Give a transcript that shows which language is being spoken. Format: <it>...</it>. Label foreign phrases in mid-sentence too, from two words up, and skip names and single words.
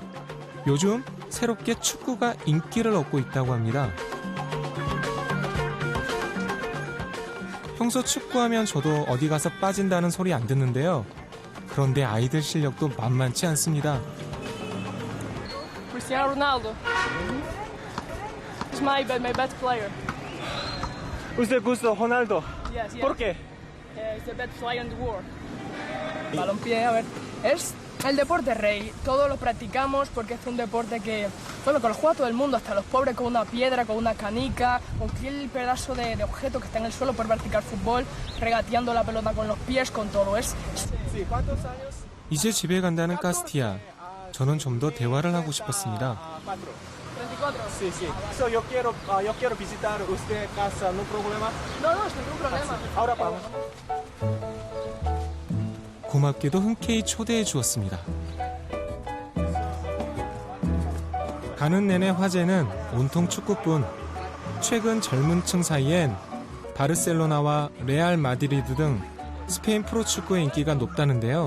<ko>요즘 새롭게 축구가 인기를 얻고 있다고 합니다. 평소 축구하면 저도 어디 가서 빠진다는 소리 안 듣는데요. 그런데 아이들 실력도 만만치 않습니다.</ko> <en>Cristiano Ronaldo. It's my best player.</en> <es>¿Usted gusta Ronaldo?</es> <en>Yes, yes.</en> <es>¿Por qué?</es> <en>It's the best player in the world.</en> <es>Balompié, a ver, es el deporte rey. Todos lo practicamos porque es un deporte que, bueno, que lo juega todo el mundo, hasta los pobres con una piedra, con una canica, cualquier pedazo de objeto que está en el suelo por practicar fútbol, regateando la pelota con los pies, con todo. Sí, ¿cuántos años?</es> <ko>이제 집에 간다는 카스티아. 저는 좀 더 대화를 하고 싶었습니다.</ko> <es>34. Sí, sí. So, yo quiero visitar usted casa, no problema. No, no, sin ningún problema. Ahora vamos.</es> <ko>고맙게도 흔쾌히 초대해 주었습니다. 가는 내내 화제는 온통 축구뿐. 최근 젊은 층 사이엔 바르셀로나와 레알 마드리드 등 스페인 프로축구의 인기가 높다는데요.</ko>